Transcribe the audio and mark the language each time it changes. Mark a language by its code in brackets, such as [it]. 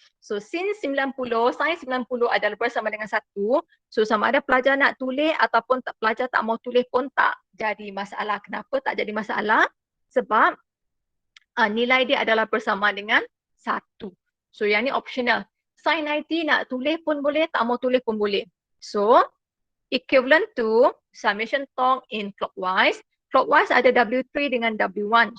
[ms] So sin 90, sin 90 adalah bersama dengan 1. So sama ada pelajar nak tulis ataupun pelajar tak mau tulis pun tak jadi masalah. Kenapa tak jadi masalah? Sebab nilai dia adalah bersama dengan 1. So yang ni optional. Sin 90 nak tulis pun boleh, tak mau tulis pun boleh. [en] So equivalent to summation torque in clockwise. [ms] Clockwise ada W3 dengan W1.